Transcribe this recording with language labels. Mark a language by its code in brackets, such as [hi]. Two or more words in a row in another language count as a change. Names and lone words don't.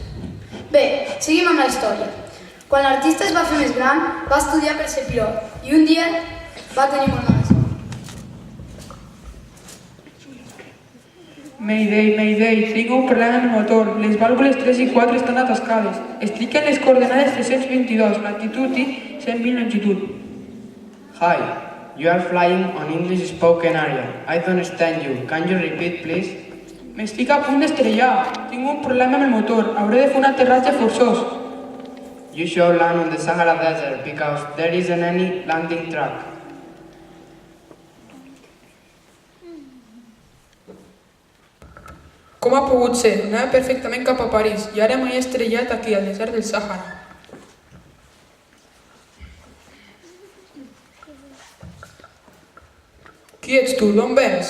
[ca] Bé, seguim amb la història. Quan l'artista es va fer més gran, va estudiar per ser pilot i un dia va tenir molt mala sort. Mayday, tinc un problema amb el motor. Les vàlvules 3 i 4 estan atascades. Estic en les coordenades 322, latitud i 100.000 longitud. [en] Hi, you are flying on English spoken area. I don't understand you. Can you repeat, please? [ca] M'estic a punt d'estrellar. Tinc un problema amb el motor. Hauré de fer un aterratge forçós. [en] You should land on the Sahara Desert because there isn't any landing track. [ca] Com ha pogut ser? Anava perfectament cap a París i ara m'he estrellat aquí, al desert del Sàhara. Qui ets tu? D'on vens?